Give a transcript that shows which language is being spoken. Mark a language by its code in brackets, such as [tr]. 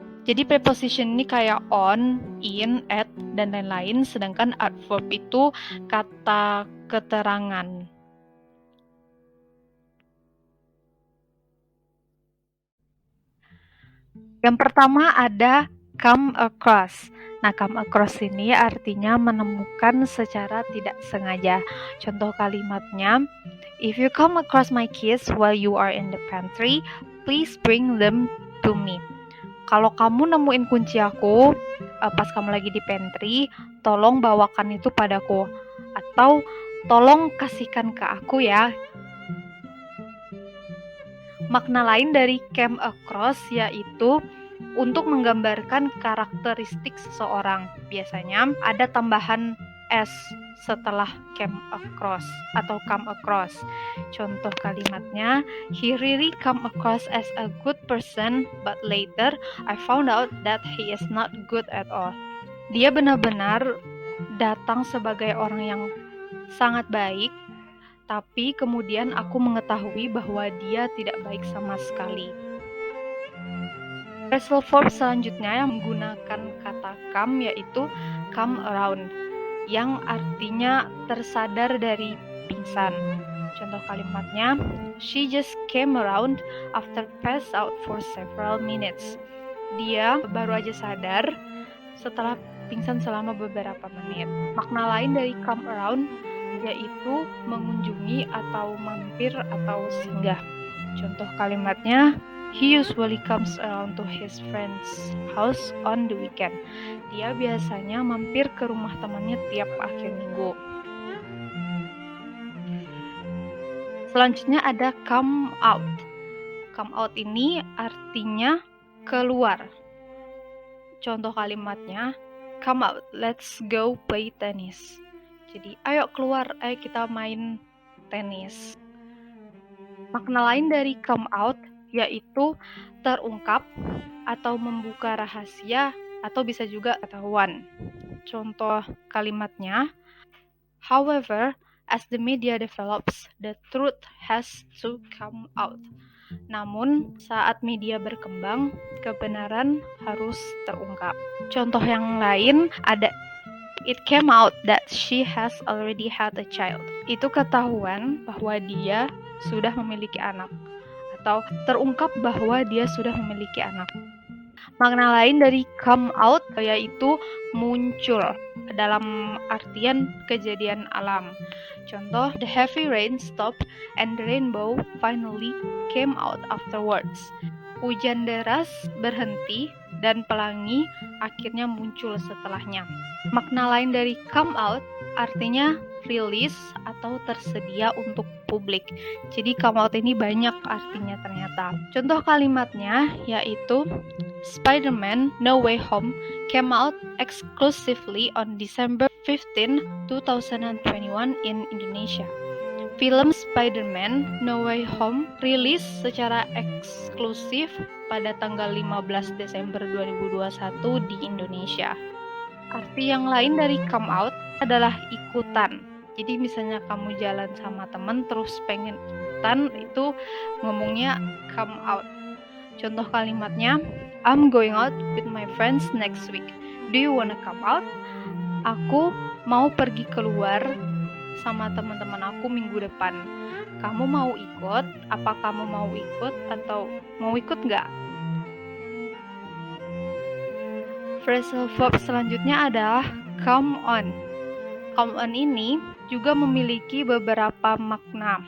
[id] Jadi preposition ini kayak on, in, at, dan lain-lain, sedangkan adverb itu kata keterangan. Yang pertama ada come across. Nah, come across ini artinya menemukan secara tidak sengaja. Contoh kalimatnya, [en] if you come across my keys while you are in the pantry, please bring them to me. [id] Kalau kamu nemuin kunci aku pas kamu lagi di pantry, tolong bawakan itu padaku. Atau tolong kasihkan ke aku ya. Makna lain dari come across yaitu untuk menggambarkan karakteristik seseorang. Biasanya ada tambahan s setelah come across atau come across. Contoh kalimatnya, [en] he really come across as a good person, but later I found out that he is not good at all. [id] Dia benar-benar datang sebagai orang yang sangat baik, tapi kemudian aku mengetahui bahwa dia tidak baik sama sekali. Phrasal verb selanjutnya yang menggunakan kata come yaitu come around, yang artinya tersadar dari pingsan. Contoh kalimatnya, [en] she just came around after passed out for several minutes. [id] Dia baru aja sadar setelah pingsan selama beberapa menit. Makna lain dari come around yaitu mengunjungi atau mampir atau singgah. Contoh kalimatnya, [en] he usually comes around to his friend's house on the weekend. [id] Dia biasanya mampir ke rumah temannya tiap akhir minggu. Selanjutnya ada come out. Come out ini artinya keluar. Contoh kalimatnya, [en] come out, let's go play tennis. [id] Jadi, ayo keluar, ayo kita main tenis. Makna lain dari come out yaitu terungkap atau membuka rahasia atau bisa juga ketahuan. Contoh kalimatnya, [en] however, as the media develops, the truth has to come out. [id] Namun, saat media berkembang, kebenaran harus terungkap. Contoh yang lain ada, [en] it came out that she has already had a child. [id] Itu ketahuan bahwa dia sudah memiliki anak, atau terungkap bahwa dia sudah memiliki anak. Makna lain dari come out yaitu muncul dalam artian kejadian alam. Contoh, [en] the heavy rain stopped and the rainbow finally came out afterwards. [id] Hujan deras berhenti dan pelangi akhirnya muncul setelahnya. Makna lain dari come out artinya rilis atau tersedia untuk publik. Jadi come out ini banyak artinya ternyata. Contoh kalimatnya yaitu [en] Spider-Man No Way Home came out exclusively on December 15, 2021 in Indonesia. [id] Film Spider-Man No Way Home rilis secara eksklusif pada tanggal 15 Desember 2021 di Indonesia. Arti yang lain dari come out adalah ikutan. Jadi misalnya kamu jalan sama teman terus pengen ikutan, itu ngomongnya come out. Contoh kalimatnya, [en] I'm going out with my friends next week. Do you wanna come out? [id] Aku mau pergi keluar sama teman-teman aku minggu depan. Kamu mau ikut? Apa kamu mau ikut atau mau ikut nggak? Phrasal verb selanjutnya adalah come on. Come on ini juga memiliki beberapa makna.